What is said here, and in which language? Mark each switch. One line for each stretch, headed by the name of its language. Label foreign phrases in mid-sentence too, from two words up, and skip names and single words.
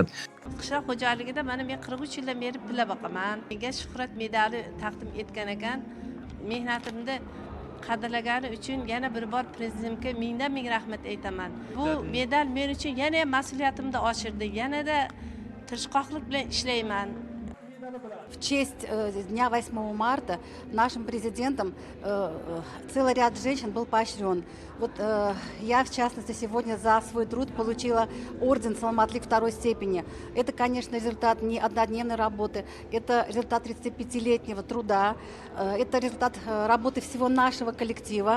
Uzbek: Qishloq xo'jaligida men 43 yildan beri pilla boqaman. Menga shuhrat medali taqdim etgan ekan. Mehnatimni qadrlagani uchun yana bir bor prezidentga ming rahmat aytaman. Bu medal men uchun yana mas'uliyatimni oshirdi. Yanada tirishqoqlik bilan ishlayman.
Russian: В честь дня 8 марта нашим президентом целый ряд женщин был поощрен. Вот я, в частности, сегодня за свой труд получила орден Саламатлык второй степени. Это, конечно, результат не однодневной работы, это результат 35-летнего труда, это результат работы всего нашего коллектива.